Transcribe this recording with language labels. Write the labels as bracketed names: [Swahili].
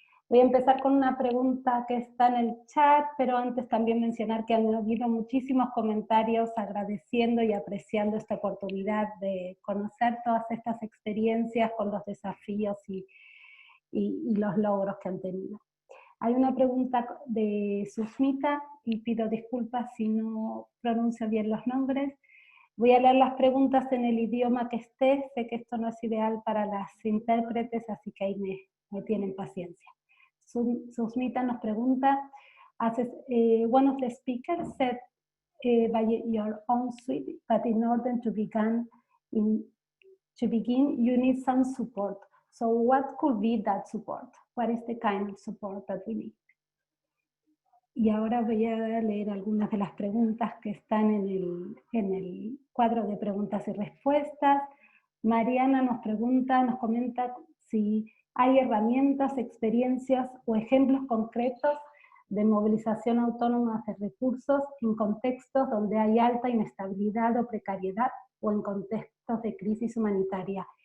[Spanish] Voy a empezar con una pregunta que está en el chat, pero antes también mencionar que han habido muchísimos comentarios agradeciendo y apreciando esta oportunidad de conocer todas estas experiencias con los desafíos y los logros que han tenido. Hay una pregunta de Susmita, y pido disculpas si no pronuncio bien los nombres. Voy a leer las preguntas en el idioma que esté. Sé que esto no es ideal para las intérpretes, así que ahí me tienen paciencia. Susmita nos pregunta, [English] one of the speakers said by your own suite, but in order to begin, you need some support. So what could be that support? What is the kind of support that we need? [Spanish] Y ahora voy a leer algunas de las preguntas que están en el cuadro de preguntas y respuestas. Mariana nos comenta si hay herramientas, experiencias o ejemplos concretos de movilización autónoma de recursos en contextos donde hay alta inestabilidad o precariedad o en contextos de crisis humanitaria.